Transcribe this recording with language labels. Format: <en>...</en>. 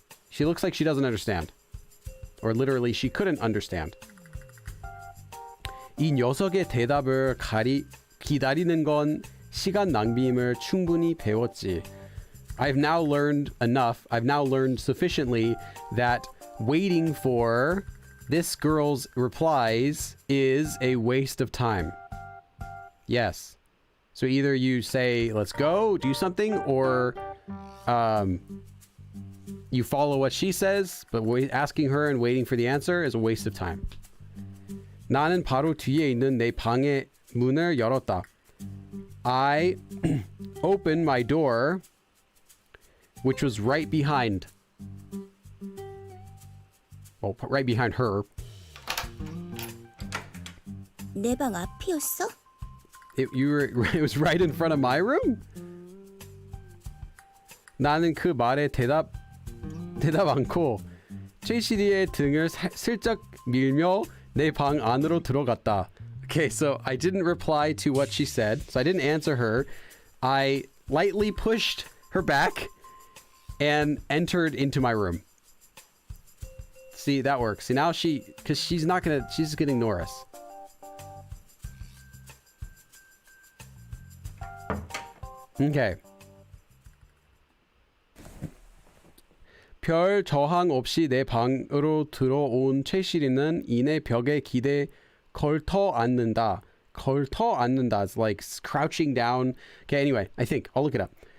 <en>She looks like she doesn't understand. Or literally, she couldn't understand.</en> <ko>이 녀석의 대답을 기다리는 건 시간 낭비임을 충분히 배웠지.</ko> <en>I've now learned enough. I've now learned sufficiently that waiting for this girl's replies is a waste of time. Yes. So either you say, let's go, do something, or you follow what she says, but asking her and waiting for the answer is a waste of time.</en> <ko>나는 바로 뒤에 있는 내 방의 문을 열었다.</ko> <en>I opened my door, which was right behind. Well, right behind her.</en> <ko>내 방 앞이었어?</ko> <en>It was right in front of my room?</en> <ko>나는 그 말에 대답 않고 최시리의 등을 슬쩍 밀며 내 방 안으로 들어갔다.</ko> <en>Okay, so I didn't reply to what she said, so I didn't answer her. I lightly pushed her back and entered into my room. See, that works. See, now because she's just gonna ignore us. Okay.</en> <ko>별 저항 없이 내 방으로 들어온 최시리는 이내 벽에 걸터 앉는다. 걸터 앉는다</ko> <en>is like crouching down. Okay, anyway, I think I'll look it up.</en>